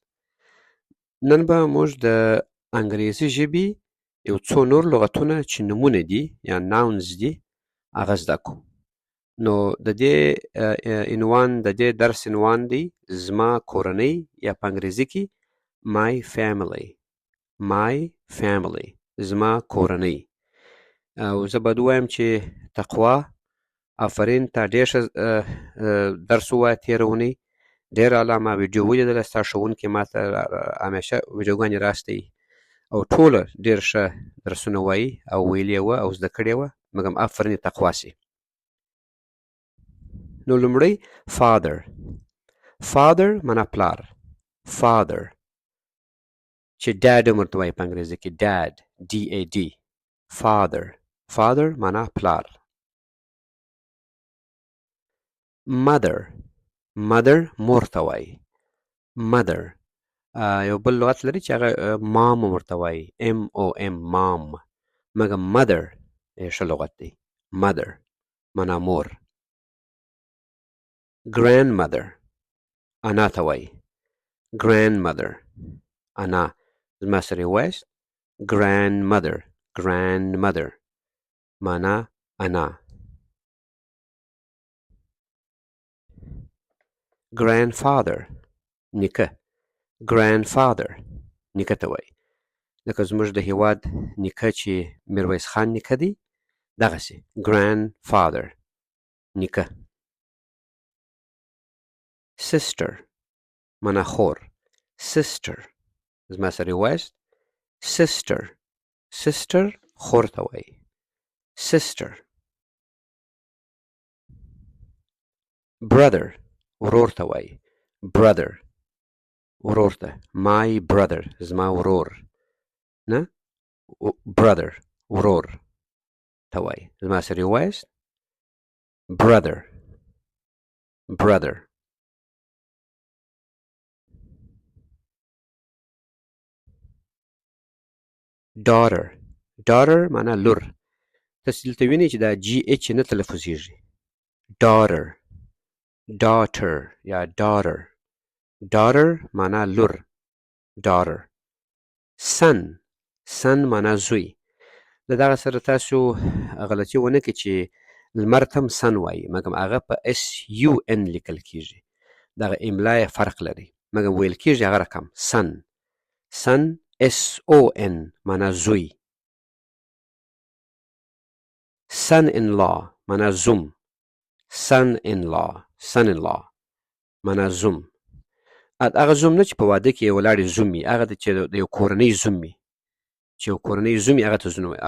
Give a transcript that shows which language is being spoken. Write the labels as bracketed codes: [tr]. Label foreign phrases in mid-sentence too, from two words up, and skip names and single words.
[ps] نن به موږ د انګریزي ژبې یو څو نور لغتونه چې نومونه دي یا ناونز دي هغه زده کوو. نو د دې درس عنوان دی زما کورنۍ یا په انګریزي کې [en] my family [ps] زما کورنۍ. او زه به ووایم چې تقوا آفرین تا ډېر ښه درس ووایه تېره اونۍ، ډېر اعلی. ما ویډیو ولیدله، ستا ښوونکي ما ته همیشه ویډیوګانې راستوي او ټوله ډېر ښه درسونه وایي او ویلې وه او زده کړې وه، مګم آفرین یې تقوا سي. نو لومړی father معنا پلار، father چې ډاډ هم ورته وایي په انګریزي کې [en] dad DAD father [ps] معنا پلار. mother مور ته وایي mother. یو بل لغت لري چې هغه mom ورته وایي [en] MOM mom، [ps] مګم mother ښه لغت دی. mother معنا مور. grandmother انا ته وایي grandmother انا. زما سره یې وایاست grandmother معنا انا. grandfather نیکه، grandfather نیکه ته وایي. لکه زموږ د هېواد نیکه چې میرویس خان نیکه دی دغسې grandfather نیکه. sister معنا خور، sister. زما سره یې وایاست sister خور ته وایي sister. brother ورور ته وایي brother ورور ته [en] my brother [ps] زما ورور، نه brother ورور ته وایي. زما سره یې وایاست brother. daughter معنا لور. تاسو دلته وینئ چې دا GH نه تلفظیږي. daughter یا daughter معنا لور daughter. son معنا زوی. د دغه سره تاسو غلطي ونه کړئ چې لمر ته هم sun وایي، مګم هغه په SUN لیکل کیږي، دغه املا یې فرق لري، مګم ویل کیږي هغه رقم [en] sun SON [ps] معنا زوی. son-in-law معنا زوم، son-in-law معنا زوم. هغه زوم نه چې په واده کې ولاړې زوم وي، هغه چې د یو کورنۍ زوم وي، چې یو کورنۍ زوم وي هغه ته زوم وایي.